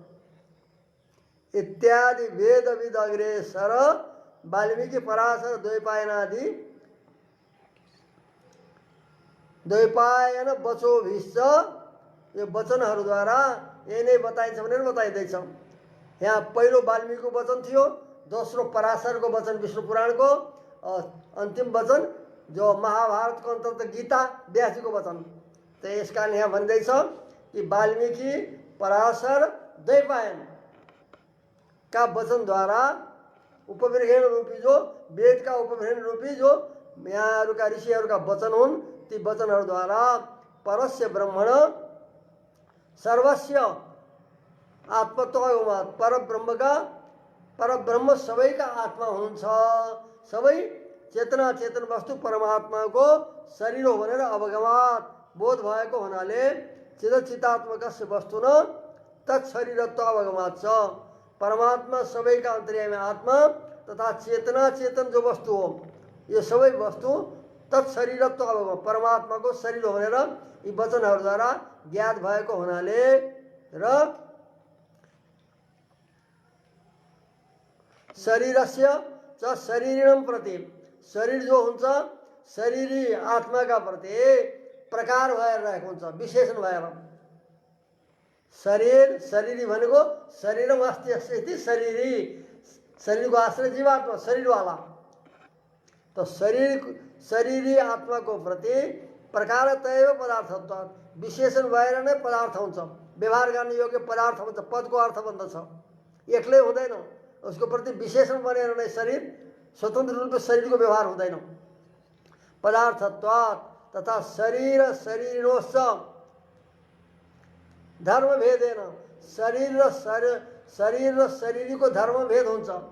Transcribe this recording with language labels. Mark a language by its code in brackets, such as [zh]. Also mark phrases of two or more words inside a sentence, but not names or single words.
[sa] इत्यादि वेद विद अग्रेसर वाल्मीकि पराशर द्वैपायनादि द्वैपायन बचोभिश्च, [ne] यो वचनहरूद्वारा यही नै बताइन्छ भनेर बताइँदैछ। यहाँ पहिलो वाल्मीकिको वचन थियो, दोस्रो पराशरको वचन विष्णु पुराणको, अन्तिम वचन जो महाभारतको अन्तर्गत गीता व्यासजीको वचन। त यस कारण यहाँ भन्दैछ कि वाल्मीकि पराशर द्वैपायन का वचनद्वारा उपविरहण रूपी जो वेद का उपविरहण रूपी जो यहाँहरूका ऋषिहरूका वचन हुन्, ती वचनहरूद्वारा [sa] परस्य ब्रह्मण सर्वस्य [ne] आत्मत्वमा परब्रह्म सबैका आत्मा हुनुहुन्छ। सबै चेतना चेतन वस्तु परमात्माको शरीर हो भनेर अवगमात बोध भएको हुनाले [sa] चिदात्मकस्य वस्तुन तत्शरीरत्व अवगमात [ne] छ। परमात्मा सबैका अन्तर्यामी आत्मा तथा चेतना चेतन जो वस्तु हो यो सबै वस्तु तत्शरीरत्व अवगम परमात्माको शरीर हो भनेर यी वचनहरूद्वारा ज्ञात भएको हुनाले र [sa] शरीरस्य च शरीरिणम प्रति, [ne] शरीर जो हुन्छ शरीरी आत्माका प्रति प्रकार भएर रहेको हुन्छ, विशेषण भएर। शरीरी भनेको [sa] शरीरम अस्ति अस्ति शरीरी, [ne] शरीरको आश्रय जीवात्मा शरीरवाला। तो शरीरी आत्माको प्रति [sa] प्रकारतैव पदार्थत्व, [ne] विशेषण भएर नै पदार्थ हुन्छ, व्यवहार गर्ने योग्य पदार्थ हुन्छ, पदको अर्थ भन्दछ। एक्लै हुँदैन, उसको प्रति विशेषण बनेर नै शरीर स्वतन्त्र रूपले शरीरको व्यवहार हुँदैन। [sa] पदार्थत्वात् तथा शरीरोश्च धर्म भेदेन, [ne] शरीर र शरीरीको धर्म भेद हुन्छ।